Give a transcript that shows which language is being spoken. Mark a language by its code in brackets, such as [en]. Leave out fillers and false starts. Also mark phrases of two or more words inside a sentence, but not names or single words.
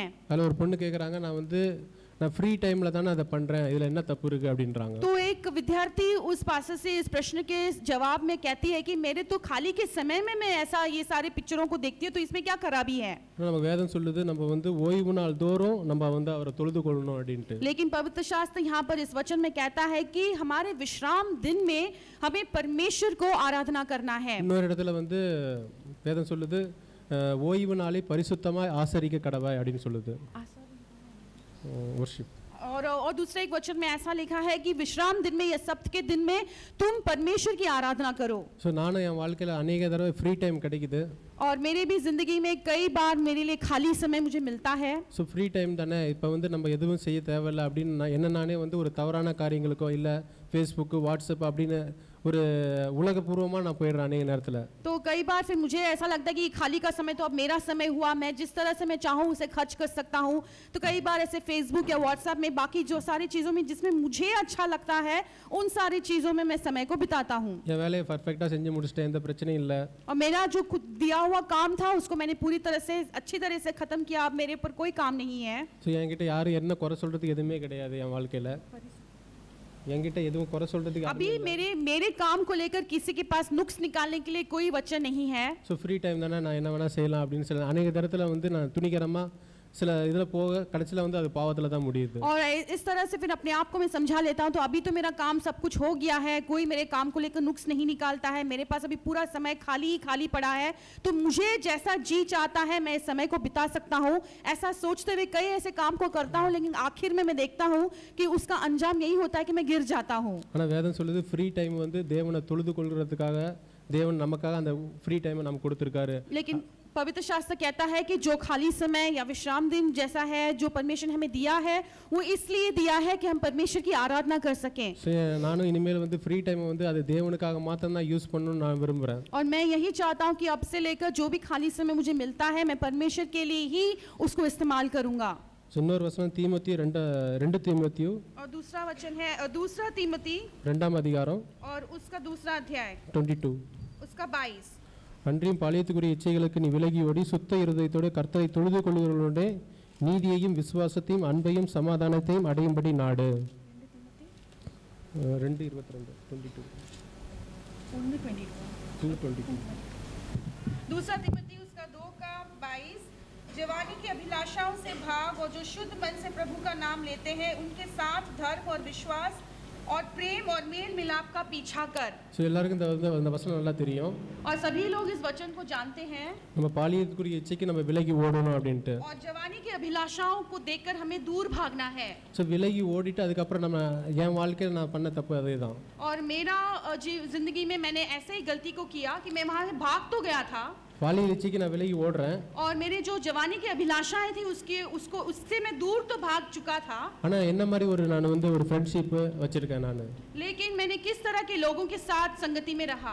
[ta] அதில் ஒரு பொண்ணு கேட்குறாங்க, நான் ஃப்ரீ டைமில் தானே அதை பண்ணுறேன், இதில் என்ன தப்பு இருக்குது அப்படின்றாங்க. [hi] तो एक विद्यार्थी उस पास्टर से इस प्रश्न के जवाब में कहती है कि मेरे तो खाली के समय में मैं ऐसा ये सारे पिक्चरों को देखती हूँ, तो इसमें क्या खराबी है। [ta] நம்ம வேதம் சொல்லுது நம்ம வந்து ஓய்வு நாள் தோறும் நம்ம வந்து அவரை தொழுது கொள்ளணும் அப்படின்ட்டு. [hi] लेकिन पवित्र शास्त्र यहाँ पर इस वचन में कहता है कि हमारे विश्राम दिन में हमें परमेश्वर को आराधना करना है। [ta] இன்னொரு இடத்துல வந்து வேதம் சொல்லுது ஓய்வு நாளை பரிசுத்தமாய் ஆசரிக்க கடவாய் அப்படின்னு சொல்லுது. [hi] वर्शिप। और दूसरे एक वचन में ऐसा लिखा है कि विश्राम दिन में या सप्त के दिन में तुम परमेश्वर की आराधना करो। [ta] सो நானும் என் வாழ்க்கையில अनेक தடவை [en] free time [ta] கிடைக்குது. [hi] और मेरे भी जिंदगी में कई बार मेरे लिए खाली समय मुझे मिलता है। [ta] ஸோ [en] free time [ta] தானே, இப்போ வந்து நம்ம எதுவும் செய்ய தேவையில்லை அப்படின்னு நான் நானே வந்து ஒரு தவறான காரியங்களுக்கோ இல்லை ஃபேஸ்புக்கு வாட்ஸ்அப் அப்படின்னு ஒரு உலகपूर्वமாக நான் போயிடுறேன் अनेक நேரத்தில். [hi] तो कई बार फिर मुझे ऐसा लगता है कि खाली का समय तो अब मेरा समय हुआ, मैं जिस तरह से मैं चाहूँ उसे खर्च कर सकता हूँ। तो कई बार ऐसे फेसबुक या व्हाट्सएप में बाकी जो सारी चीज़ों में जिसमें मुझे अच्छा लगता है उन सारी चीज़ों में मैं समय को बिताता हूँ। [ta] என் வேலையை பர்ஃபெக்டாக செஞ்சு முடிச்சிட்டேன், எந்த பிரச்சனையும் இல்லை. [hi] और मेरा जो खुद दिया हुआ काम था उसको मैंने पूरी तरह से अच्छी तरह से खत्म किया, अब मेरे ऊपर कोई काम नहीं है। [ta] ஸோ என்கிட்ட யாரும் என்ன குறை சொல்கிறதுக்கு எதுவுமே கிடையாது என் வாழ்க்கையில். என்கிட்ட எதுவும் குறை சொல்கிறதுக்கு [hi] अभी मेरे काम को लेकर किसी के पास नुक्स निकालने के लिए कोई वचन नहीं है। [ta] ஸோ [en] free time [ta] தானே, நான் என்ன வேணால் செய்யலாம் அப்படின்னு சொல்ல अनेक இடத்துல வந்து நான் துணிகரமாக சில இதில் போக கடைசியில் வந்து அது பாவத்தில் தான் முடியுது. [hi] और इस तरह से फिर अपने आप को मैं समझा लेता हूँ तो अभी तो मेरा काम सब कुछ हो गया है, कोई मेरे काम को लेकर नुक्स नहीं निकालता है, मेरे पास अभी पूरा समय खाली ही खाली पड़ा है, तो मुझे जैसा जी चाहता है मैं इस समय को बिता सकता हूँ। ऐसा सोचते हुए कई ऐसे काम को करता हूँ, लेकिन आखिर में मैं देखता हूँ कि उसका अंजाम यही होता है कि मैं गिर जाता हूँ। [ta] ஆனால் வேதம் சொல்லுது [en] free time [ta] வந்து தேவனை தொழுது கொள்கிறதுக்காக தேவன் நமக்காக அந்த [en] free timeை [ta] நமக்கு கொடுத்துருக்காரு. [hi] लेकिन पवित्र शास्त्र कहता है कि जो खाली समय या विश्राम दिन जैसा है जो परमेश्वर ने हमें दिया है वो इसलिए दिया है कि हम परमेश्वर की आराधना कर सकें। [ta] நானும் இனிமேல் வந்து [en] free timeை [ta] வந்து அது தேவனுக்காக மாத்திரம் தான் யூஸ் பண்ணணும்னு நான் விரும்புகிறேன். [hi] और मैं यही चाहता हूँ कि अब से लेकर जो भी खाली समय मुझे मिलता है मैं परमेश्वर के लिए ही उसको इस्तेमाल करूँगा। [ta] இன்னொரு வசனம் தீமோத்தேயு 2 தீமோத்தேயு [hi] और दूसरा वचन है दूसरा तीमोथी [ta] 2 அதிகாரம் [hi] और उसका दूसरा अध्याय 22 उसका 22। [ta] அன்றியும் பாலியத்துக்குரிய இச்சைகளுக்கு நீ விலகி ஓடி சுத்த இருதயத்தோடு கர்த்தரை தொழுது கொள்கிறவர்களோட நீதியையும் விசுவாசத்தையும் அன்பையும் சமாதானத்தையும் அடையும்படி நாடு. 2:22 [hi] दूसरा तीमोथी उसका 2:22 जवानी की अभिलाषाओं से भाग और जो शुद्ध मन से प्रभु का नाम लेते हैं उनके साथ धर्म और विश्वास और प्रेम और मेल मिलाप का पीछा कर। [ta] ஸோ எல்லாருக்கும் இந்த வசனம் நல்லா தெரியும். [hi] और सभी लोग इस वचन को जानते हैं। [ta] நம்ம பாலியத்துக்குரிய இச்சைக்கு நம்ம விலகி ஓடணும் அப்படின்ட்டு. [hi] और जवानी की अभिलाषाओं को देखकर हमें दूर भागना है। [ta] ஸோ விலகி ஓடிட்டு அதுக்கப்புறம் நம்ம என் வாழ்க்கையில் நான் பண்ண தப்பு அதே தான். [hi] और मेरा जिंदगी में मैंने ऐसे ही गलती को किया कि मैं वहाँ से भाग तो गया था [ta] பாலியல் இச்சைக்கு நான் விலகி ஓடுறேன். [hi] और मेरे जो जवानी की अभिलाषाएं थी उससे मैं दूर तो भाग चुका था। [ta] ஆனா என்ன மாதிரி நான் வந்து ஒரு ஃப்ரெண்ட்ஷிப் வச்சிருக்கேன் நான். [hi] लेकिन मैंने किस तरह के लोगों के साथ संगति में रहा,